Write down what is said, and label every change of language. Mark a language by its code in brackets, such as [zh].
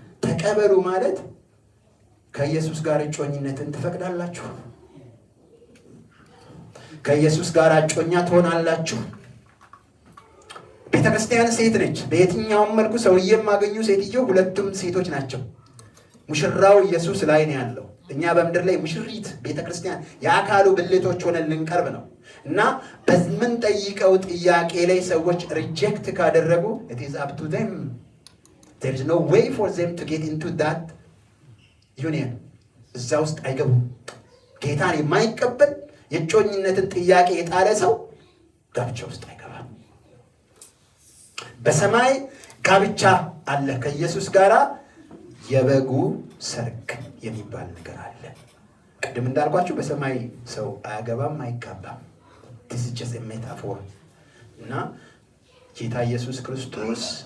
[am] ተቀበሉ ማለት ከኢየሱስ ጋር እጮኝነትን ትፈቅዳላችሁ፣ ከኢየሱስ ጋር እጮኛ ትሆናላችሁ። ቤተክርስቲያን ሴት ነች። በየትኛውም መልኩ ሰውዬም ማገኙ ሴትዮ ሁለቱም ሴቶች ናቸው። ሙሽራው ኢየሱስ ላይ ነው ያለው። እኛ በምድር ላይ ሙሽሪት ቤተክርስቲያን የአካሉ ብልቶች ሆነን ልንቀርብ ነው እና በምንጠይቀው ጥያቄ ላይ ሰዎች ሪጀክት ካደረጉ it is up to them. [en] There is no way for them to get into that union. [am] እዛ ውስጥ አይገቡም። ጌታን የማይቀበል የጮኝነትን ጥያቄ የጣለ ሰው ጋብቻ ውስጥ አይገባም። በሰማይ ጋብቻ አለ ከኢየሱስ ጋር። የበጉ ሰርግ የሚባል ነገር አለ። ቅድም እንዳልኳችሁ በሰማይ ሰው አያገባም፣ አይጋባም። this is just a metaphor እና ጌታ ኢየሱስ ክርስቶስ